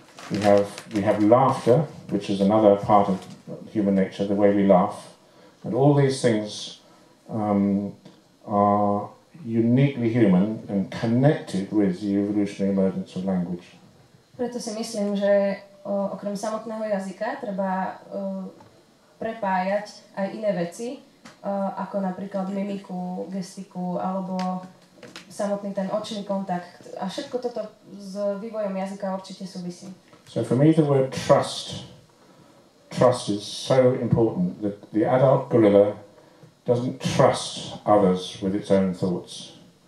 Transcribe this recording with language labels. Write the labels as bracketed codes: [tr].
[en] We have laughter, which is another part of human nature, the way we laugh. And all these things are uniquely human and connected with the evolutionary emergence of language. [sk] Preto si myslím, že okrem samotného jazyka treba prepájať aj iné veci, ako napríklad mimiku, gestiku alebo samotný ten očný kontakt. A všetko toto s vývojom jazyka určite súvisí. [en] So for me the word trust is so important that the adult gorilla doesn't trust others with its own thoughts.